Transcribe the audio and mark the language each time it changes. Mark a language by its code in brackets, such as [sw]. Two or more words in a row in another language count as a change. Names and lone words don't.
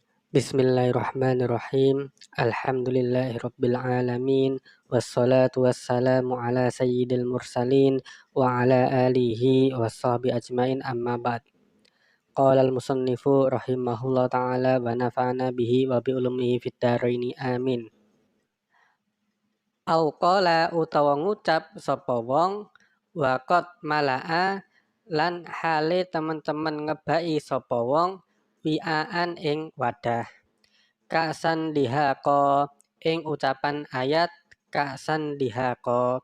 [ar] بسم الله الرحمن الرحيم الحمد لله رب العالمين والصلاة والسلام على سيد المرسلين وعلى آله وصحبه أجمعين أما بعد. قال المصنف رحمه الله تعالى ونفعنا به وبعلومه في الدارين آمين. أو قال [jv] utawa ngucap sapa wong [ar] وقد ملأ [jv] lan hale teman-teman ngebaki sapa wong wi'aan ing wadah. [ar] كأسا دهاقا [jv] ing ucapan ayat [ar] كأسا دهاقا.